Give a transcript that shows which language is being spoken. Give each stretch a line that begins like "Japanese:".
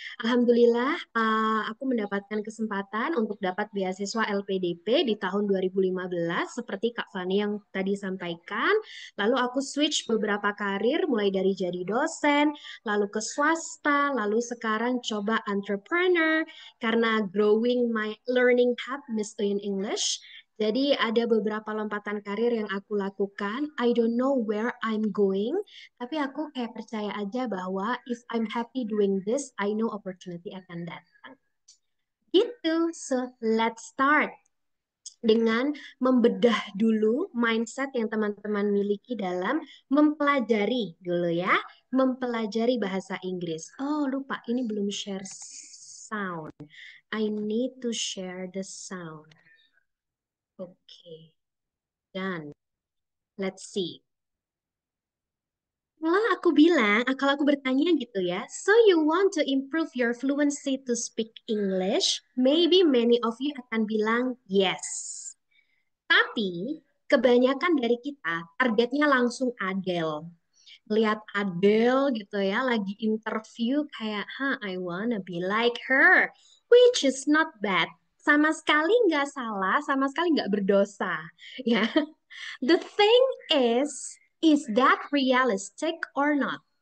Indonesian: Alhamdulillah, aku mendapatkan kesempatan untuk dapat beasiswa LPDP di tahun 2015, seperti Kak Fani yang tadi sampaikan. Lalu aku switch beberapa karir, mulai dari jadi dosen, lalu ke swasta, lalu sekarang coba entrepreneur, karena
English: growing my learning hub,
Indonesian: Miss in English. Jadi ada beberapa lompatan karir yang aku lakukan.
English: I don't know where I'm going,
Indonesian: tapi aku kayak percaya aja bahwa
English: if I'm happy doing this, I know opportunity
Indonesian: akan datang. Gitu.
English: So let's start
Indonesian: dengan membedah dulu mindset yang teman-teman miliki dalam mempelajari dulu ya, mempelajari bahasa Inggris. Oh, lupa, ini belum share sound.
English: I need to share the sound.
Indonesian: Oke, dan
English: let's see.
Indonesian: Kalau aku bertanya gitu ya,
English: so you want to improve your fluency to speak English? Maybe many of you
Indonesian: akan bilang
English: yes.
Indonesian: Tapi kebanyakan dari kita targetnya langsung Adele. Lihat Adele gitu ya, lagi interview kayak,
English: I wanna be like her, which is not bad.
Indonesian: Sama sekali nggak salah, sama sekali nggak berdosa. Ya,
English: the thing is that realistic or not?